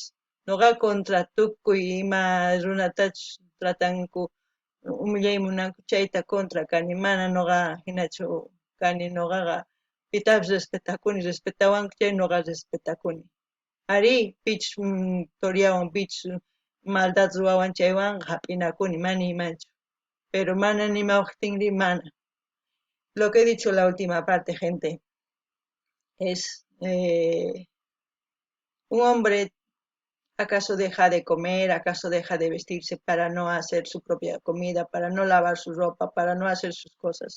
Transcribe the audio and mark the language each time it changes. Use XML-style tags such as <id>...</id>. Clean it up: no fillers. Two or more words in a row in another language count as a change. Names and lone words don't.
<qu>Nuqa contra tukuy ima runatachus tratanku umillay munanku chayta contra kani, mana nuqa hinachu kani, nuqaqa pitapas respetakuni, respetawanku chay nuqa respetakuni. Ari, pichus turiawan, pichus maldad ruwawan chaywanqa hap'inakuni, mana imanchu. Pero mana nima waqtinri mana.</qu> <es>Lo que he dicho la última parte, gente, es un hombre ¿acaso deja de comer? ¿Acaso deja de vestirse para no hacer su propia comida, para no lavar su ropa, para no hacer sus cosas?</es>